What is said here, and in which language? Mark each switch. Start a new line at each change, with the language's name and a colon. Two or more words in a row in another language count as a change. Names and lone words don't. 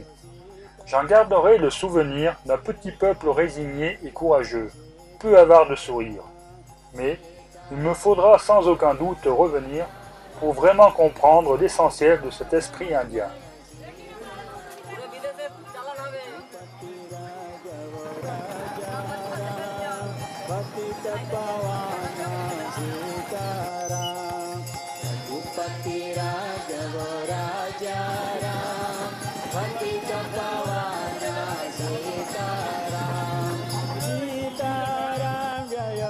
French: J'en garderai le souvenir d'un petit peuple résigné et courageux, peu avare de sourires. Mais il me faudra sans aucun doute revenir pour vraiment comprendre l'essentiel de cet esprit indien.
Hindi: भक्ति तत्त्व सीताराम, रघुपति राघव राजा राम, पतित पावन सीताराम, सीताराम जय